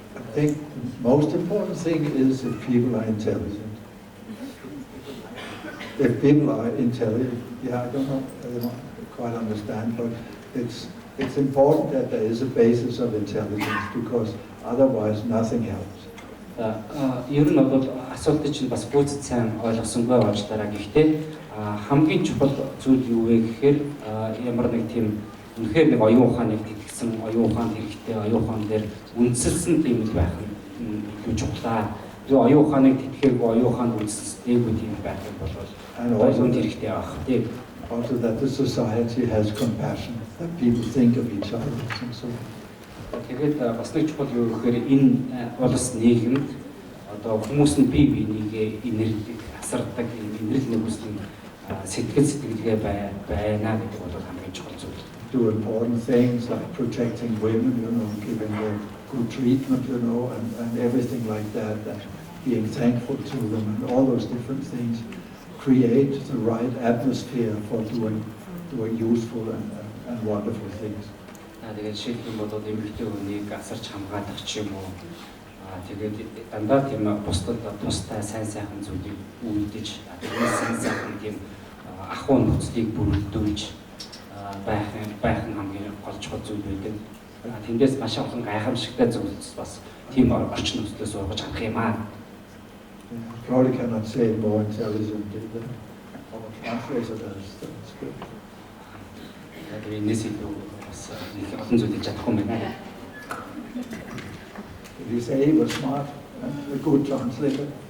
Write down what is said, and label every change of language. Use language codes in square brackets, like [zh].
[en] I think the most important thing is if people are intelligent. If people are intelligent, I don't quite understand, but it's important that there is a basis of intelligence because otherwise nothing helps. [mn] Ер нь бол асуултыг чинь бас гүйцэд сайн ойлгосонгүй болж дараа гэхдээ хамгийн чухал зүйл юу вэ гэхээр ямар нэг тийм үнэхээр нэг оюун ухааныг тэтгэсэн, оюун ухаанд хэрэгтэй, оюун ухаан дээр үндэслсэн тийм л байх нь чухлаа. Тэр оюун ухааныг тэтгэхэргүй, оюун ухаанд үндэслэдэггүй тийм байх юм бол ойлгомж хэрэгтэй байх тийм. [en] Also that the society has compassion, that people think of each other and so on. [mn] Тэгээд бас нэг чухал юу гэхээр энэ улс нийгэмд одоо хүмүүс нь бие бинийгээ инэрлэг асардаг, инэрл нэгүслийн сэтгэлгээ байна гэдэг бол хамгийн чухал зүйл. [en] Do important things like protecting women, giving them good treatment, and everything like that, and being thankful to them, and all those different things create the right atmosphere for doing useful and wonderful things. [mn] Тэгээд жишээлбэл бол эмэгтэй хүнийг асарч хамгаалах ч юм уу. Тэгээд дандаа тийм бусдад тустай сайн сайхан зүйлийг үлдэж, тэгээд сайн сайхан тийм ахуй нөхцөлийг бүрдүүлж байх нь хамгийн гол чухал зүйл байдаг. Тэндээс маш олон гайхамшигтай зүйлс бас тийм орчин нөхцөлөөс ургаж авах юм аа. [en] Probably cannot say it more intelligently than our translator does. That's good. [mn] Тэгээд энэс илүү бас нэг олон зүйл хийж чадах юм байна. [en] Did you say he was smart and a good translator?